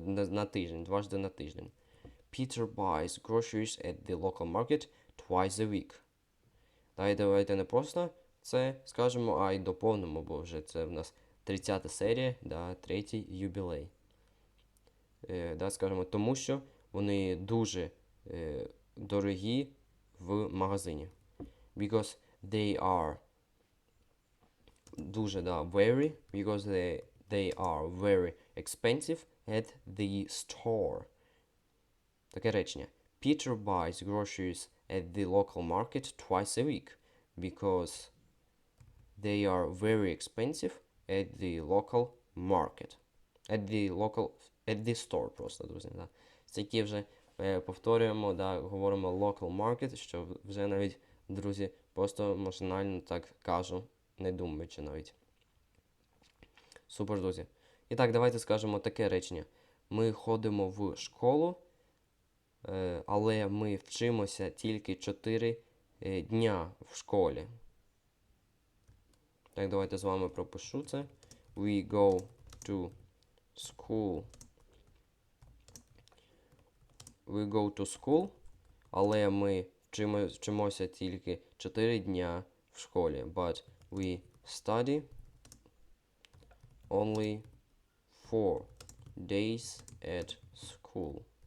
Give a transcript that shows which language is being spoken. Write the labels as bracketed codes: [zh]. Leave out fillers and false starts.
[uk] На тиждень, дважди на тиждень. [en] Peter buys groceries at the local market twice a week. [uk] Давайте не просто це скажемо, а й доповнимо, бо вже це в нас 30-та серія, да, 3-й юбілей. Да, скажемо, тому що вони дуже дорогі в магазині. [en] Because they are [uk] дуже, да, [en] very, because they are very expensive at the store. [uk] Таке речення. [en] Peter buys groceries at the local market twice a week because they are very expensive at the local market. At the store [uk] просто, друзі. Да. Такі вже повторюємо, да, говоримо local market, що вже навіть, друзі, просто машинально так кажу, не думаючи навіть. Супер, друзі. І так, давайте скажемо таке речення. Ми ходимо в школу, але ми вчимося тільки 4 дня в школі. Так, давайте з вами пропишу це. [en] We go to school. We go to school, [uk] але ми вчимося тільки 4 дня в школі. [en] But we study only 4 days at school.